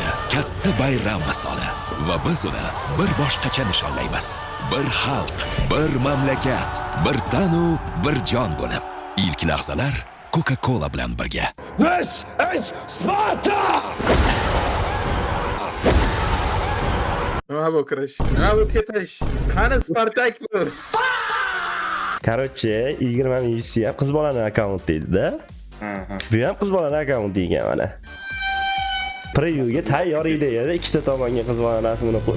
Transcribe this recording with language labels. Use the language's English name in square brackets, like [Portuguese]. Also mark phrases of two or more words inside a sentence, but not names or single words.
[Uzbek] katta bayram misoli va biz uni bir boshqacha nishonlaymiz. Bir xalq, bir mamlakat, bir tanu, bir jon bo'lib. İlk lahzalar Coca-Cola bilan birga. [English] This is Sparta! [Uzbek] Nima bu kirish? Nima bu ketish? Qani Spartak bu? Короче, 20 ming UC ham qiz bolaning akkaunt deydi-da. Bu ham qiz bolaning akkaunt degan mana. Previewga tayyor ideyada ikkita tomonga qiz bolaning rasmini qo'y.